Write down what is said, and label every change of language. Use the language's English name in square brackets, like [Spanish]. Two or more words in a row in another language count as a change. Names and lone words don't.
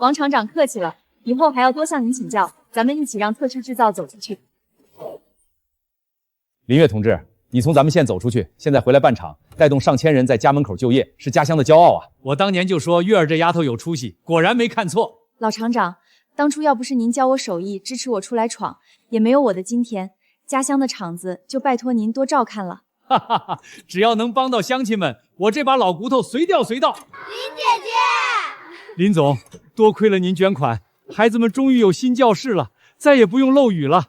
[Chinese] 王廠長客氣了，以後還要多向您請教，咱們一起讓特許製造走出去。林月同志，你從咱們縣走出去，現在回來辦廠，帶動上千人在家門口就業，是家鄉的驕傲啊！我當年就說月兒這丫頭有出息，果然沒看錯。老廠長，當初要不是您教我手藝，支持我出來闖，也沒有我的今天。家鄉的廠子就拜託您多照看了。哈哈哈！只要能幫到鄉親們，我這把老骨頭隨調隨到。林姐姐，林總，多虧了您捐款，孩子們終於有新教室了，再也不用漏雨了。